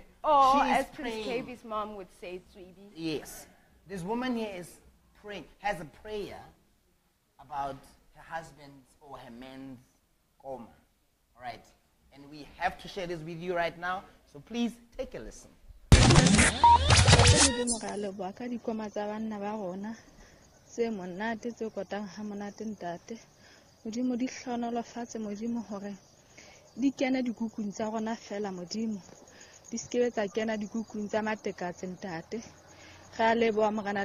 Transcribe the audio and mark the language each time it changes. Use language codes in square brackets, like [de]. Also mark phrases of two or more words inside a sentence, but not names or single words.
[en] Oh, as Prince KB's mom would say, Tswibi. Yes. This woman here is praying, has a prayer about her husband's or her man's Koma. All right? And we have to share this with you right now, so please take a listen. [st] Se monate tse kotang ha monate ntate modimo di hlonolofatse modimo hore di kena dikukung tsa rona fela modimo di skebe tsa kena dikukung tsa matekatse ntate ga leboa mogana